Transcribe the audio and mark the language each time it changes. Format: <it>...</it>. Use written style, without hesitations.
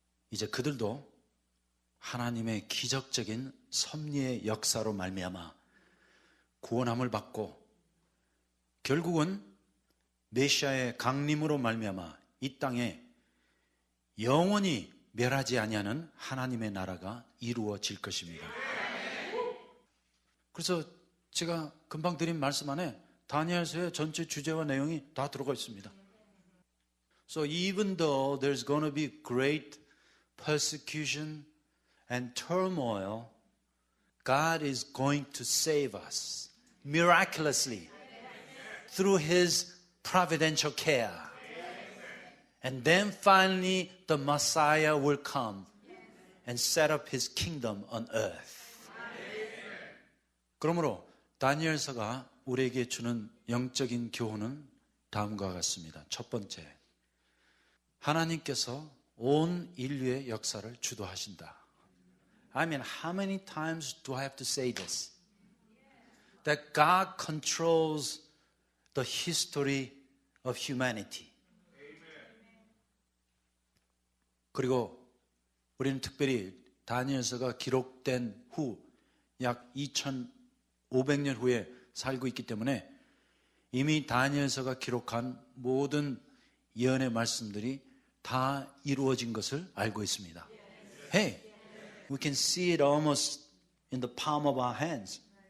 <ko>이제 그들도 하나님의 기적적인 섭리의 역사로 말미암아 구원함을 받고 결국은 메시아의 강림으로 말미암아 이 땅에 영원히 멸하지 아니하는 하나님의 나라가 이루어질 것입니다. 그래서 제가 금방 드린 말씀 안에 다니엘서의 전체 주제와 내용이 다 들어가 있습니다.</ko> <en>So even though there's going to be great persecution and turmoil, God is going to save us miraculously through His providential care. And then finally the Messiah will come and set up His kingdom on earth.</en> <ko>그러므로 다니엘서가 우리에게 주는 영적인 교훈은 다음과 같습니다. 첫 번째, 하나님께서 온 인류의 역사를 주도하신다.</ko> <en>I mean, how many times do I have to say this? That God controls the history of humanity.</en> <ko>그리고 우리는 특별히 다니엘서가 기록된 후 약 2500년 후에 살고 있기 때문에 이미 다니엘서가 기록한 모든 예언의 말씀들이 다 이루어진 것을 알고 있습니다.</ko> <en>Hey, we can see it almost in the palm of our hands.</en>